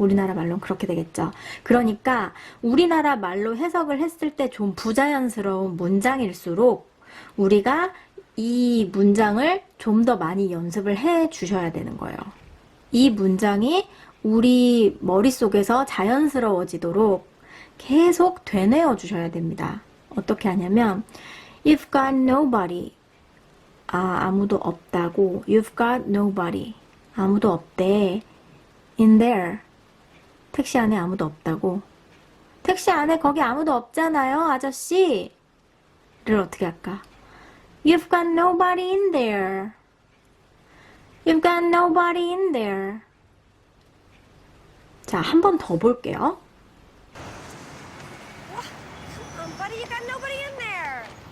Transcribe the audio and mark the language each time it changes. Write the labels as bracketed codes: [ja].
[ko] 우리나라 말로는 그렇게 되겠죠. 그러니까 우리나라 말로 해석을 했을 때 좀 부자연스러운 문장일수록 우리가 이 문장을 좀 더 많이 연습을 해 주셔야 되는 거예요. 이 문장이 우리 머릿속에서 자연스러워지도록 계속 되뇌어 주셔야 됩니다. 어떻게 하냐면 [en] You've got nobody. [ko] 아무도 없다고. [en] You've got nobody. [ko] 아무도 없대. [en] In there. [ko] 택시 안에 아무도 없다고. 택시 안에 거기 아무도 없잖아요, 아저씨. 를 어떻게 할까? [en] You've got nobody in there. You've got nobody in there. [ko] 자, 한 번 더 볼게요. [en] Come on, buddy. You got nobody in there.